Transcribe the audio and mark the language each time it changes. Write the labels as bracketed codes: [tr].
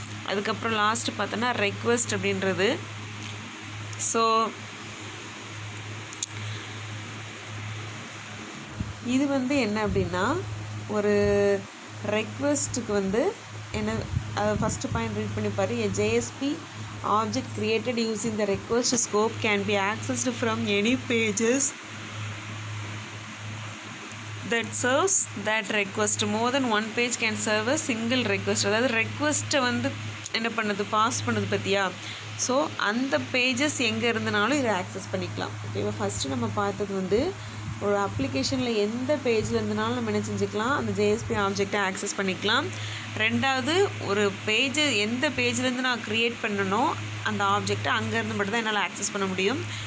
[ta] அதுக்கப்புறம் லாஸ்ட்டு பார்த்தோன்னா ரெக்வெஸ்ட் அப்படின்றது. ஸோ இது வந்து என்ன அப்படின்னா ஒரு ரெக்வெஸ்ட்டுக்கு வந்து என்ன ஃபஸ்ட்டு பாயிண்ட் ரீட் பண்ணி பாரு. [en] A JSP object created using the request scope can be accessed from any pages that serves that request. More than one page can serve a single request. [ta] அதாவது ரெக்வஸ்ட்டை வந்து என்ன பண்ணுது, பாஸ் பண்ணுது பற்றியா. So அந்த pages எங்கே இருந்தனாலும் இதை ஆக்சஸ் பண்ணிக்கலாம். ஓகேவா. ஃபஸ்ட்டு நம்ம பார்த்தது வந்து ஒரு அப்ளிகேஷனில் எந்த பேஜில் இருந்தனாலும் நம்ம என்ன செஞ்சுக்கலாம், அந்த JSP ஆப்ஜெக்டை ஆக்சஸ் பண்ணிக்கலாம். ரெண்டாவது, ஒரு பேஜ் எந்த பேஜ்லேருந்து நான் க்ரியேட் பண்ணணும் அந்த ஆப்ஜெக்டை அங்கேருந்து மட்டும் தான் என்னால் ஆக்சஸ் பண்ண முடியும்.